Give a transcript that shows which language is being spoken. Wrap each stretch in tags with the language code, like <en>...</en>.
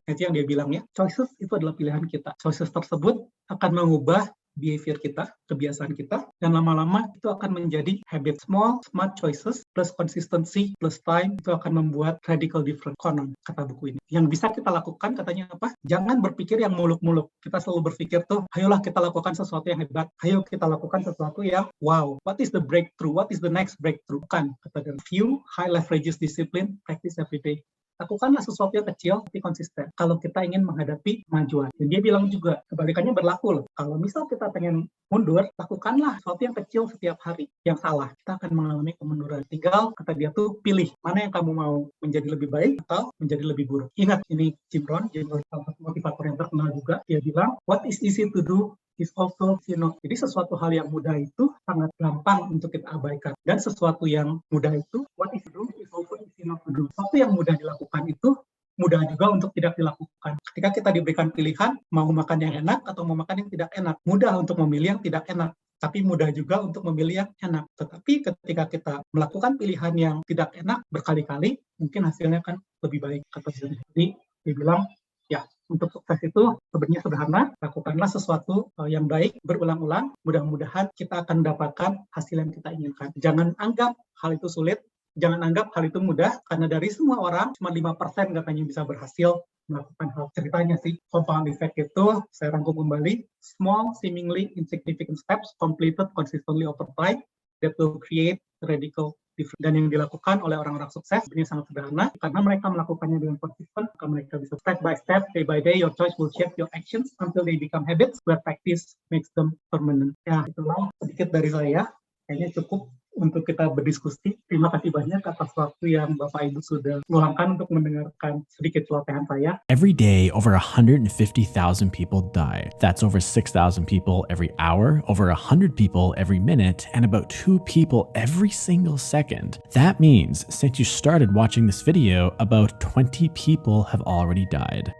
<id>Itu yang dia bilang ya, choices itu adalah pilihan kita. Choices tersebut akan mengubah behavior kita, kebiasaan kita, dan lama-lama itu akan menjadi habit.</id> <en>Small, smart choices plus consistency plus time</en> <id>itu akan membuat</id> <en>radical difference.</en> <id>Konon, kata buku ini. Yang bisa kita lakukan katanya apa? Jangan berpikir yang muluk-muluk. Kita selalu berpikir tuh, ayolah kita lakukan sesuatu yang hebat. Ayo kita lakukan sesuatu yang wow.</id> <en>What is the breakthrough? What is the next breakthrough?</en> <id>Bukan. Kata dia,</id> <en>few high leverages discipline, practice every day.</en> <id>Lakukanlah sesuatu yang kecil tapi konsisten kalau kita ingin menghadapi kemajuan. Dan dia bilang juga, kebalikannya berlaku loh. Kalau misal kita pengen mundur, lakukanlah sesuatu yang kecil setiap hari. Yang salah, kita akan mengalami kemunduran. Tinggal, kata dia tuh, pilih mana yang kamu mau menjadi lebih baik atau menjadi lebih buruk. Ingat, ini Jim Rohn, salah satu motivator yang terkenal juga, dia bilang,</id> <en>what is easy to do is also,</en> <id>jadi sesuatu hal yang mudah itu sangat gampang untuk kita abaikan. Dan sesuatu yang mudah itu,</id> <en>what is to do is also easy not to do.</en> <id>Sesuatu yang mudah dilakukan itu, mudah juga untuk tidak dilakukan. Ketika kita diberikan pilihan, mau makan yang enak atau mau makan yang tidak enak. Mudah untuk memilih yang tidak enak, tapi mudah juga untuk memilih yang enak. Tetapi ketika kita melakukan pilihan yang tidak enak berkali-kali, mungkin hasilnya akan lebih baik. Jadi, dia bilang, ya, untuk sukses itu sebenarnya sederhana, lakukanlah sesuatu yang baik berulang-ulang, mudah-mudahan kita akan mendapatkan hasil yang kita inginkan. Jangan anggap hal itu sulit, jangan anggap hal itu mudah, karena dari semua orang, cuma 5% katanya bisa berhasil melakukan hal. Ceritanya sih, compound effect itu, saya rangkum kembali,</id> <en>small, seemingly insignificant steps completed consistently over time that will create radical difference.</en> <id>Dan yang dilakukan oleh orang-orang sukses ini sangat sederhana, karena mereka melakukannya dengan konsisten, maka mereka bisa</id> <en>step by step, day by day, your choice will shape your actions until they become habits, where practice makes them permanent.</en> <id>Ya, itulah sedikit dari saya. Kayaknya cukup untuk kita berdiskusi. Terima kasih banyak atas waktu yang Bapak Ibu sudah luangkan untuk mendengarkan sedikit celotehan saya.</id> <en>Every day, over 150,000 people die. That's over 6,000 people every hour, over 100 people every minute, and about 2 people every single second. That means since you started watching this video, about 20 people have already died.</en>